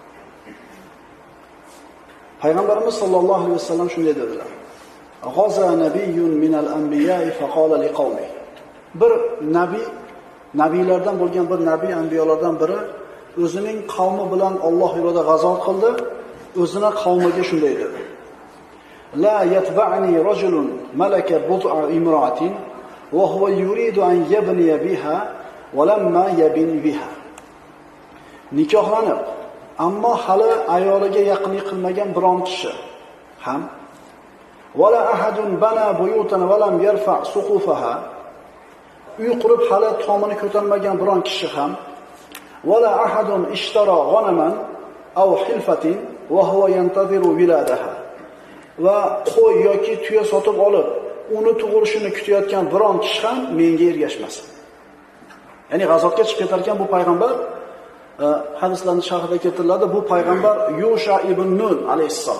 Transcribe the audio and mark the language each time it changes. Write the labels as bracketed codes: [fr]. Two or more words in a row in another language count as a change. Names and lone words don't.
[uz] Payg'ambarimiz sollallohu alayhi vasallam shunday dedilar: [ar] "غزا نبي من الأنبياء فقال لقومه." [uz] Bir nabiylardan bo'lgan bir nabiy, anbiyolardan biri o'zining qavmi bilan Alloh yo'lida g'azot qildi. O'zining qavmiga shunday dedi: [ar] "لا يتبعني رجل ملك بضع امرأة وهو يريد أن يبني بها ولما يبن بها." [uz] Nikohlanib, ammo hali ayoliga yaqinlik qilmagan biron kishi ham [ar] ولا أحد بنى بيوتا ولم يرفع سقوفها, [uz] uy qurib hali tomini ko'tarmagan biron kishi ham [ar] ولا أحد اشترى غنما أو خلفات وهو ينتظر ولادها, [uz] va qo'y yoki tuya sotib olib, uni tug'ilishini kutayotgan biron kishi ham menga ergashmasin. Ya'ni g'azotga chiqib ketar ekan bu payg'ambar, hadislarning sharhida keltiriladi, bu payg'ambar Yusha ibn Nun alayhissalom.